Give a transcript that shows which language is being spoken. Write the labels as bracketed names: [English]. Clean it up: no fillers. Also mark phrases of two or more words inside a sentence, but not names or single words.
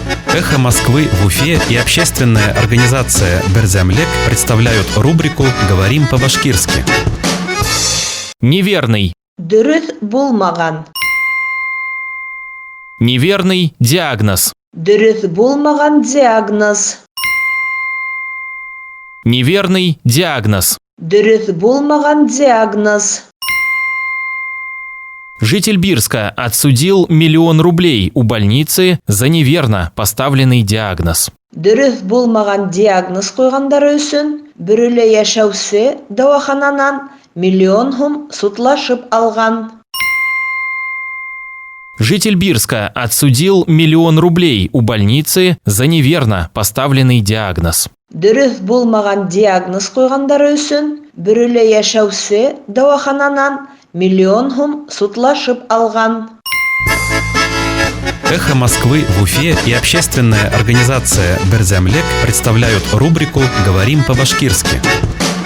[Russian] «Эхо Москвы» в Уфе и общественная организация «Берзямлек» представляют рубрику «Говорим по-башкирски». Неверный. [Tatar] Дөрес булмаган. [Russian] Неверный диагноз. [Tatar] Дөрес булмаган диагноз. [Russian] Неверный диагноз. [Tatar] Дөрес булмаган диагноз. [Russian] Житель Бирска отсудил 1 000 000 рублей у больницы за неверно поставленный диагноз. [Tatar] Дөрес булмаган диагноз койгандары өчен бер эле яшәүче дәвахананан 1 000 000 сум судлашып алган. [Russian] Житель Бирска отсудил 1 000 000 рублей у больницы за неверно поставленный диагноз. [Tatar] Дөрес булмаган диагноз койгандары өчен бер эле яшәүче дәвахананан 1 000 000 сум судлашып алган. [Russian] «Эхо Москвы» в Уфе и общественная организация «Берзямлек» представляют рубрику «Говорим по-башкирски».